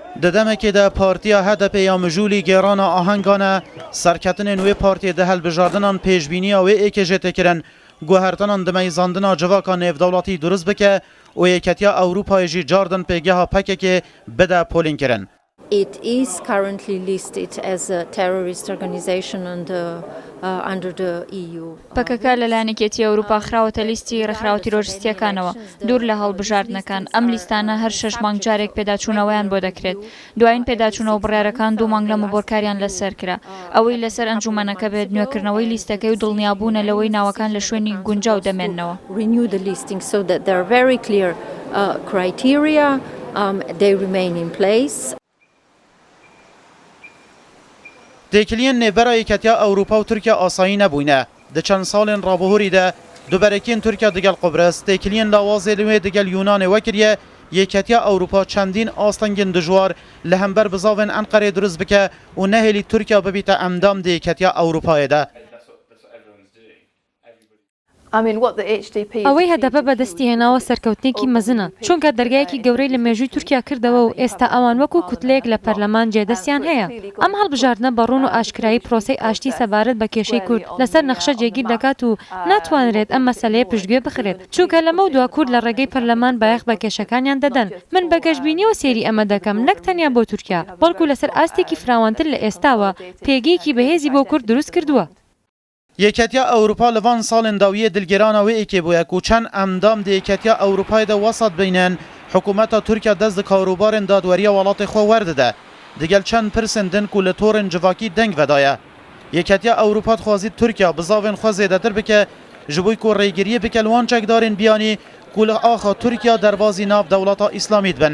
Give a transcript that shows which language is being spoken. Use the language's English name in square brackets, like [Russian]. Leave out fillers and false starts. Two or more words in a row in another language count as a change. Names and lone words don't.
[Kurdish] دەدەمێکی دا پارتیا هەدەپێ یا مژولی گێڕانە ئاهەنگانە سەرکەتنên wê partiyê di helbijardinan pêşbîniya wê êkê jê têkirin guhertinan di meyzandina civaka nêvdewletî durist bike û Yêketiya Ewropayê jî cardin pêgeha pekekê bide polînkirin. [English] It is currently listed as a terrorist organization under the EU. [Central Kurdish] پەکەکە لەلایەن یەکێتی ئەوروپا خراوەتە لیستی ڕێکخراوە تیرۆریستیەکانەوە دوور لە هەڵبژاردنەکان ئەم لیستانە هەر 6 مانگ جارێک پێداچوونەوەیان بۆ دەکرێت دوایین پێداچوونەوە بڕیارەکان 2 مانگ لە مەبۆرکاریان لەسەر کرا ئەوەی لەسەر ئەنجومەنەکە بێت نوێکردنەوەی لیستەکەی و دڵنیابوونە لەوەی ناوەکان لە شوێنی گونجاو دەمێننەوە. [English] Renew the listing so that there are very clear criteria, they remain in place. [Kurdish] Têkiliyên nêbera Yêketiya Ewropa û Tirkiye asayî nebûne. Di çend salên rabihûrî de duberekiyên Tirkiye digel Qubres, têkiliyên lawazê li wê digel Yûnanê wekiriye, Yêketiya Ewropa çendîn astengên dijwar li hember bi zavên Enqerê durist bike û nehêlî Tirkiye bibîte endam di Yêketiya Ewropayê de. [Central Kurdish] ئەوەی هەدەبە بەدەستی هێناوە سەرکەوتنێکی مەزنە چونکە دەرگایەکی گەورەی لە مێژووی تورکیا کردەوە و ئێستا ئەوان وەکو کوتلەیەک لە پەرلەمان جێدەستیان هەیە ئەم هەڵبژاردنە بەڕوون و ئاشکرایی پرۆسەی ئاشتی سەبارەت بە کێشەی کورد لەسەر نەخشە جێگیر دەکات و ناتوانرێت ئەم مەسەلەیە پشتگوێ بخرێت چونکە لەمە دوا کورد لە ڕێگەی پەرلەمان بایەخ بە کێشەکانیان دەدەن من بە گەشتبینیەوە سێری ئەمە دەکەم نەک تەنیا بۆ تورکیا بەڵکو لەسەر ئاستێکی فراوانتر لە ئێستاوە پێگەیەکی بەهێزی بۆ کورد دروست کردووە. [Kurdish] Yêketiya Ewropa li van salên dawiyê dilgêrana wê êkê bûye ku çend endam di Yêketiya Ewropayê de wesat bînin hikûmeta Tirkiye dest di karobarên dadweriya welatê xwe werdide. Digel çend pirsên din ku li torên civakî deng vedaye. Yêketiya Ewropa dixwazî Tirkiye bi zavên xwe zêdetir bike ji bo ku rêgiriyê bike li wan çekdarên biyanî ku li axa Tirkiye derbasî nav dewleta İslamî dibin.